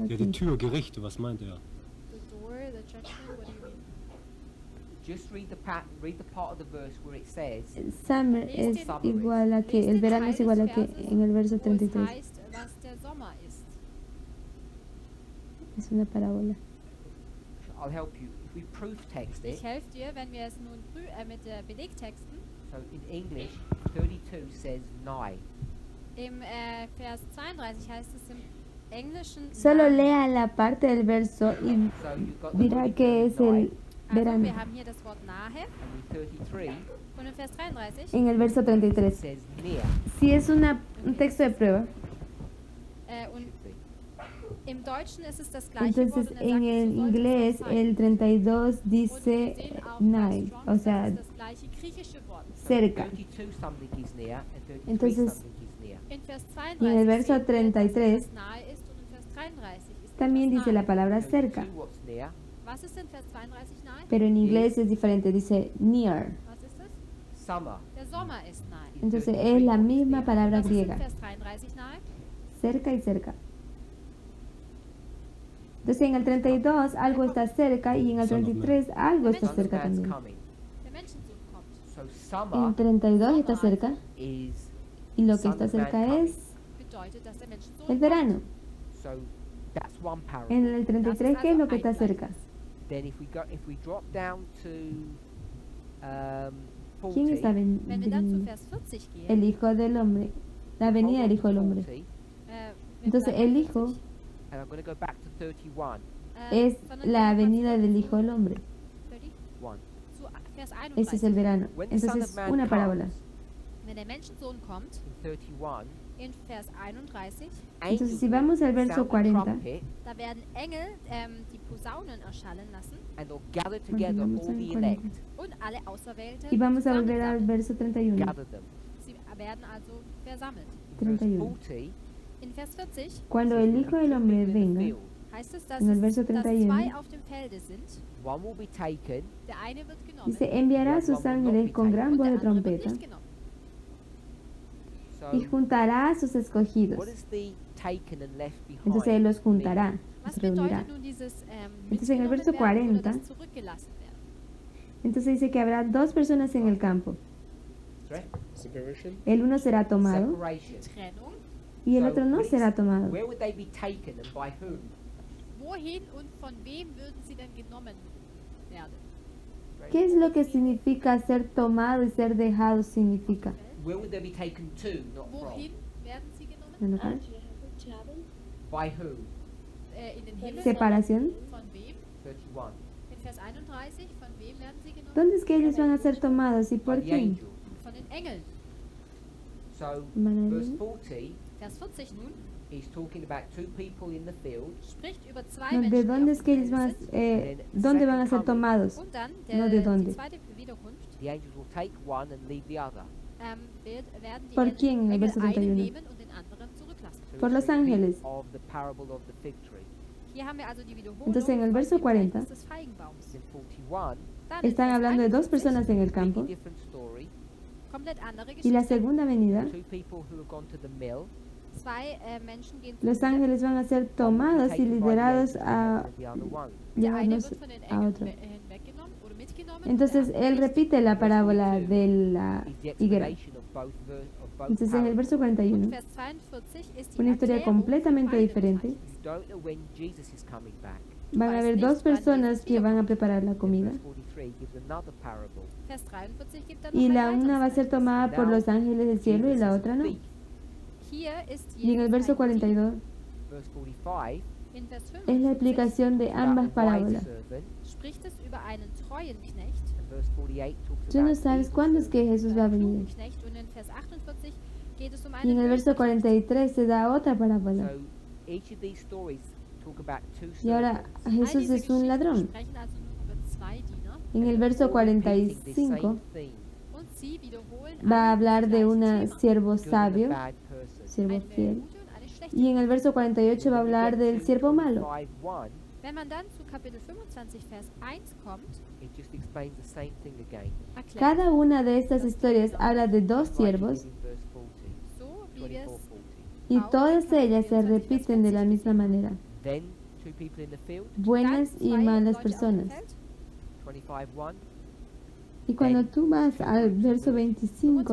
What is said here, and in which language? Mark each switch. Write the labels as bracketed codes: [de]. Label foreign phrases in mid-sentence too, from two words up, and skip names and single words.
[de] Ja, die [es] qué. [de] Tür, Gerichte, was meint er? [en] The door, the judgment, what do you mean? Just read the part of the verse where it says, [es] Summer es igual a qué. El verano es igual a qué en el verso [de] Wo es 33. heißt, was der Sommer ist. [es] Es una parábola. [en] I'll help you. If we proof text it, [de] Ich helfe dir, wenn wir es nun mit Belegtexten. [en] so in English, 32 says nigh. [de] Im Vers 32 heißt es im Englischen. [es] Solo [de] nahe. [es] lea la parte del verso y [en] So you've got the [es] dirá [en] word [es] que es [en] nigh, [es] el [de] Also [es] verano. [de] wir haben hier das Wort nahe [en] and in 33 [de] und im Vers 33 [es] En el verso [en] it 33. says near. [es] Si es un texto de prueba, [de] und [en] Should be. [de] im Deutschen ist es das gleiche [es] entonces [de] Wort und er [es] en [de] sagt, [es] el [de] so sollte [es] inglés [de] es auch sein. [es] el 32 [de] Und wir [es] dice [de] sehen auch bei [en] nigh, [de] Strong, [es] o sea, [de] das ist das gleiche griechische Wort. [en] So [es] cerca. [en] 32 something is near, and 33 [es] Entonces, [en] something is near. [de] In Vers [es] Y en el [de] 32 [es] verso [de] sehen wir, dass [es] 33 [de] es nahe ist und in Vers 33 ist [es] también [de] etwas [es] dice la [de] nahe. [es] palabra cerca, [en] 32 what's near? [de] Was ist in Vers 32 nahe? [es] pero en inglés es diferente, dice near. [de] Was ist es? [en] Summer. [de] Der Sommer ist nahe. [es] Entonces es la misma palabra [de] Was ist in [es] griega, [de] Vers 33 nahe? [es] cerca y cerca. Entonces en el 32 algo está cerca y en el 33 algo está [en] Son of [es] cerca [en] Man's [es] también. [en] coming. [de] Der Menschensohn kommt. [en] So [es] En [en] summer [es] 32 está cerca [en] is [es] y lo que [en] Son [es] está [en] of Man [es] cerca [en] coming. [es] es [de] Bedeutet, dass der Menschensohn [es] el verano. [en] So that's one parable. [es] En el 33, ¿qué es lo que está cerca? [en] Then if we drop down to 40, [es] ¿Quién está [de] Wenn wir dann zu [es] veniendo? [de] Vers 40 gehen, [es] El Hijo del Hombre, la venida del Hijo del Hombre. [en] 40, [de] wir [es] Entonces [de] bleiben [es] el [de] bei [es] Hijo [de] 40. [en] and I'm going to go back to 31. [es] es [de] Sondern [es] la [de] wir gehen [es] venida [de] mal [es] del [de] zu [es] Hijo del Hombre. [de] 1. Zu Vers [es] Ese es el [de] 31. [es] verano. [en] When the Son [es] Entonces [en] of Man [es] una parábola. [en] comes, [de] Wenn der Menschensohn kommt, [en] in 31, [de] in Vers 31, [es] Entonces si vamos al verso 40, [en] trumpet, [de] da werden Engel die Posaunen erschallen lassen [en] and they'll gather together [es] Continuamos [en] all [es] en [en] the [es] 40. [en] elect, [de] und alle Auserwählten [es] y vamos a volver al [de] zusammensammeln. [es] verso 31. [en] gather them. [de] Sie werden also versammelt. [en] In verse 31. 40, [de] In Vers 40 [es] Cuando el Hijo del Hombre [en] in the [es] venga, [en] field, [de] heißt es, dass, [es] En el verso [de] dass [es] 31, [de] zwei auf dem Felde sind. [en] one will be taken, [de] Der eine wird genommen [es] dice, enviará a sus ángeles con gran [de] und [es] voz [de] der [es] de [de] andere wird [es] trompeta [de] nicht genommen. [en] so [es] y juntará a sus escogidos. [en] what is the taken and left behind? [es] Entonces él los [en] mean? [es] juntará, [de] Was [es] los reunirá. [de] bedeutet nun dieses [es] Entonces, en el verso [de] mitgenommen werden [es] 40, [de] oder das zurückgelassen werden? [es] Entonces dice que habrá dos personas en el campo. [en] Sorry? Separation? [es] El uno será tomado [en] Separation. [de] Trennung. [es] y el [en] So, [es] otro no [en] what is- [es] será tomado. [en] Where would they be taken and by whom? [de] Wohin und von wem würden sie denn genommen werden? [es] ¿Qué es lo que significa ser tomado y ser dejado significa? [en] Where would they be taken to, not from? [de] Wohin werden sie genommen? [es] ¿No lo sabes? [en] To heaven? By whom? [de] In den Himmel. [es] Separación. [de] Von wem? 31. In Vers 31, von wem werden sie genommen? [es] ¿Dónde es que ellos van a ser tomados y [en] By [es] por [en] the [es] quién? [en] angel. [de] Von den Engeln. [en] So, [es] Van a [en] verse [es] venir. [en] 40 [de] Vers 40 nun [en] is talking about two people in the field, [de] spricht über zwei [es] No, [de] Menschen, [es] ¿de [de] die [es] dónde [de] auf [es] es [de] dem [es] que ellos [de] Felde [es] van a, [de] sind. [es] dónde van a ser tomados? [de] Und dann [es] No, ¿de dónde? [de] die zweite Wiederkunft [en] the angels will take one and leave the other. [de] werden die [es] ¿Por [de] Engel, [es] quién? En el [de] Engel [es] verso [de] einen [es] 31. [de] nehmen und den anderen zurücklassen. [en] So [es] Por [en] it's [es] los [en] a repeat [es] ángeles. [en] of the parable of the fig tree. [de] Hier haben wir also die Wiederholung [es] Entonces, en el [de] von [es] verso [de] dem [es] 40, [de] Gleichnis des Feigenbaums. [en] In 41, [de] Dann in [es] Están [de] Vers [es] hablando de dos [de] 41, [es] personas en el campo [en] completely different story. [de] komplett andere [es] y la [de] Geschichte. [es] segunda venida, [en] Two people who have gone to the mill. [de] Zwei Menschen gehen [es] los [de] zu [es] ángeles van a ser tomados y liderados a [en] The other one. [de] Der eine [es] llevarnos [de] wird von den [es] a [de] Engeln [es] otro. [de] hinweggenommen oder mitgenommen. [es] Entonces [de] der andere [es] él [de] nicht. [es] repite la parábola de la [en] Is the [es] higuera. [en] explanation of both of both [es] Entonces en el verso [de] Und [es] 41, [de] Vers 42 ist die [es] una historia [de] Erklärung [es] completamente [de] von beiden [es] diferente. [en] You don't know when Jesus is coming back. [es] Van a haber dos personas que van a preparar la comida [en] Verse 43 gives another parable. [de] Vers 43 gibt dann [es] y [de] noch [es] la [de] ein [es] una va a [de] weiteres [es] ser [de] Gleichnis. [es] tomada por los ángeles del cielo y [en] Jesus [es] la [en] is [es] otra [en] a [es] no. [en] thief. [de] Hier ist [es] Y en el [de] Jesus [es] verso [de] ein [es] 42 [en] Verse 45 [de] In Vers [es] es la [de] 45 [es] explicación de [en] about [es] ambas [en] a wise [es] parábolas. [en] servant, [de] spricht es über einen treuen Knecht. [en] and verse 48 talks [es] Tú no [en] about [es] sabes [en] evil [es] cuándo es [en] servant. [es] que Jesús va a [de] Einen [es] venir. [de] klugen Knecht. Und in Vers 48 geht es um [es] Y en [de] einen [es] el verso [de] bösen Knecht. [es] 43 se da otra parábola. [en] So each of these stories talk about two [es] Y ahora [en] servants [de] All [es] Jesús [de] diese [es] es un [de] Geschichten [es] ladrón. [de] sprechen also nun über zwei Diener. [es] En el verso [en] all repeating the [es] 45 [en] same theme, [de] Und sie wiederholen [es] va a [de] alle [es] hablar [de] das [es] de [de] gleiche [es] un [de] Thema. [es] siervo [en] good and a [es] sabio, [en] bad person. [es] siervo [de] eine [es] fiel. [de] gute und eine schlechte. [es] Y en el verso 48 va a [en] When we [es] hablar [en] get [es] del [en] to [es] siervo malo. [en] 25:1, [de] Wenn man dann zu Kapitel 25, Vers 1 kommt, [en] it just explains the same thing again. [de] erklärt [es] Cada una de estas historias habla de dos [en] Just like it [es] siervos [en] did in verse 40, so, [de] wie wir es 24:40. [es] y todas ellas se repiten de la misma manera. [en] Then two people in the field, [es] Buenas y [de] zwei [es] malas [de] Leute auf dem [es] personas. [de] Feld, 25:1. [es] Y cuando tú vas al verso 25,